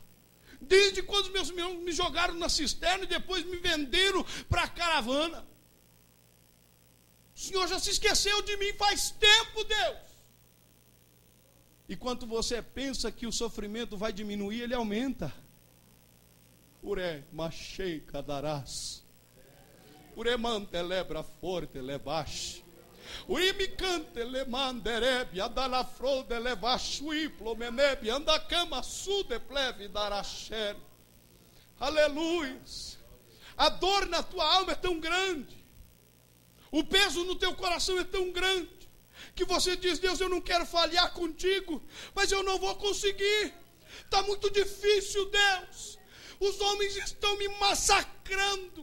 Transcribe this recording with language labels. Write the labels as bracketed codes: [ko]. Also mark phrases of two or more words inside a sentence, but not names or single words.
[pt] Desde quando os meus irmãos me jogaram na cisterna e depois me venderam para a caravana. O Senhor já se esqueceu de mim faz tempo, Deus. E quando você pensa que o sofrimento vai diminuir, ele aumenta. Uré, machei, cadarás. Uré, mantelebra forte, lebaste. Urimicante le manderebi adala frode le vashui plomenebi anda cama sude pleve darasher. Aleluia. A dor na tua alma é tão grande, o peso no teu coração é tão grande, que você diz, Deus, eu não quero falhar contigo, mas eu não vou conseguir. Está muito difícil, Deus. Os homens estão me massacrando.